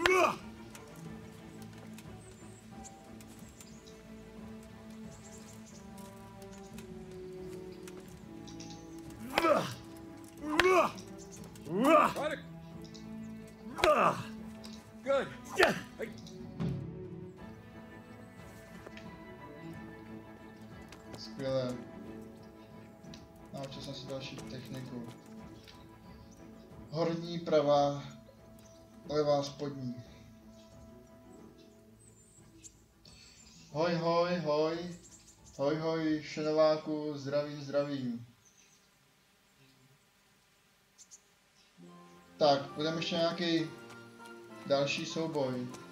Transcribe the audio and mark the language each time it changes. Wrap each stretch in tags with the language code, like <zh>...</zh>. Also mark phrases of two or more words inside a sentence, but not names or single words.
<en>Good.</en> <cs>Skvělé. Naučil jsem si další techniku. Horní, pravá, levá, spodní. Hoj, hoj, hoj. Hoj, hoj, šenováku, zdravím, zdravím. Tak, budeme ještě nějaký další souboj.</cs>